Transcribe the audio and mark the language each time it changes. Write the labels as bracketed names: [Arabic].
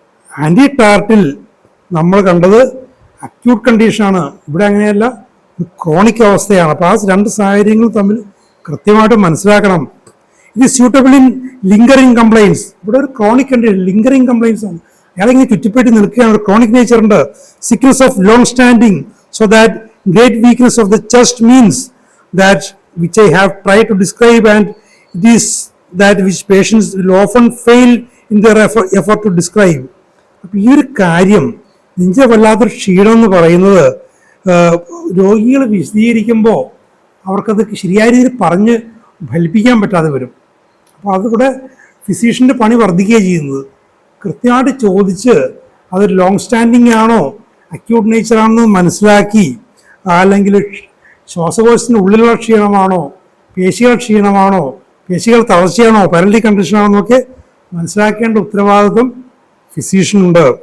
[Malayalam] Anti ടാർട്ടിൽ നമ്മൾ കണ്ടത് acute കണ്ടീഷനാണ്, ഇവിടെ അങ്ങനെയല്ല, ക്രോണിക് അവസ്ഥയാണ്. അപ്പോൾ ആ രണ്ട് സാഹചര്യങ്ങൾ തമ്മിൽ കൃത്യമായിട്ട് മനസ്സിലാക്കണം. ഇത് [English] Suitable in lingering complaints. [Malayalam] ഇവിടെ ഒരു ക്രോണിക് കണ്ടീഷൻ, ലിങ്കറിങ് കംപ്ലൈൻസ് ആണ്. അയാളിങ്ങനെ ചുറ്റിപ്പറ്റി നിൽക്കുകയാണ്, ഒരു ക്രോണിക് നേച്ചർ ഉണ്ട്. [English] Sickness of long standing. So that great weakness of the chest means that which I have tried to describe, and it is that which patients will often fail in their effort to describe. [Malayalam] അപ്പോൾ ഈ ഒരു കാര്യം നെഞ്ചിലെ വല്ലാത്തൊരു ക്ഷീണം എന്ന് പറയുന്നത് രോഗികൾ വിശദീകരിക്കുമ്പോൾ അവർക്കത് ശരിയായ രീതിയിൽ പറഞ്ഞ് ഫലിപ്പിക്കാൻ പറ്റാതെ വരും. അപ്പോൾ അതിവിടെ ഫിസീഷ്യൻ്റെ പണി വർദ്ധിക്കുകയാണ് ചെയ്യുന്നത്. കൃത്യമായിട്ട് ചോദിച്ച് അതൊരു ലോങ് സ്റ്റാൻഡിങ് ആണോ അക്യൂട്ട് നേച്ചർ ആണെന്ന് മനസ്സിലാക്കി, അല്ലെങ്കിൽ ശ്വാസകോശത്തിൻ്റെ ഉള്ളിലുള്ള ക്ഷീണമാണോ, പേശികൾ ക്ഷീണമാണോ, പേശികൾ തളർച്ചയാണോ, പാരലിറ്റിക് കണ്ടീഷനാണോ എന്നൊക്കെ മനസ്സിലാക്കേണ്ട ഉത്തരവാദിത്വം ഫിസീഷ്യനുണ്ട്.